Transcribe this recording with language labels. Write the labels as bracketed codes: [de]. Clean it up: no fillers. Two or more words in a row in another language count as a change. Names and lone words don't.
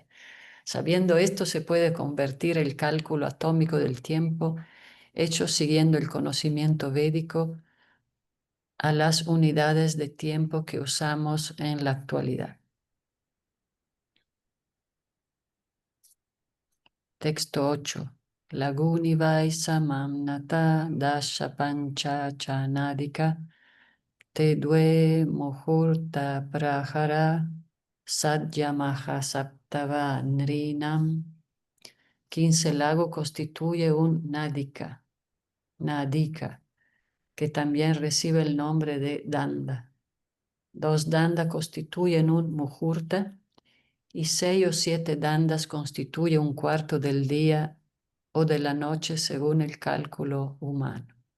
[es] Sabiendo esto, se puede convertir el cálculo atómico del tiempo hecho siguiendo el conocimiento védico a las unidades de tiempo que usamos en la actualidad. Texto 8. [sa] Laguni vai samamnata dasha pancha chanadika te due muhurta prahara sadyamaha saptava nrinam. [es] 15 lago constituye un nadika, que también recibe el nombre de danda. 2 danda constituyen un muhurta y 6 o 7 dandas constituyen un cuarto del día o de la noche según el cálculo humano.